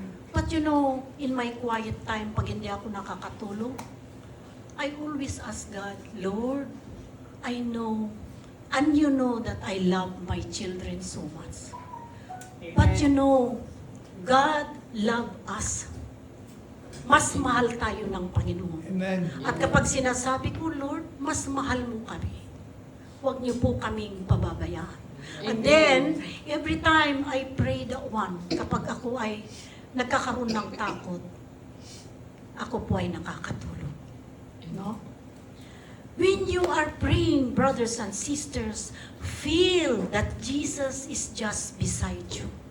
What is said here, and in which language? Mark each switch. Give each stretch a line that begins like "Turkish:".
English: But you know, in my quiet time,
Filipino: pag hindi ako nakakatulog,
English: I always ask God, Lord, I know, and you know that I love my children so much. But you know, God love us.
Filipino: Mas mahal tayo ng Panginoon. Amen. At kapag sinasabi ko, Lord, mas mahal mo kami. Huwag niyo po kaming pababayaan.
English: And then, every time I pray that one,
Filipino: kapag ako ay nagkakaroon ng takot, ako po ay nakakatulog. No?
English: When you are praying, brothers and sisters, feel that Jesus is just beside you.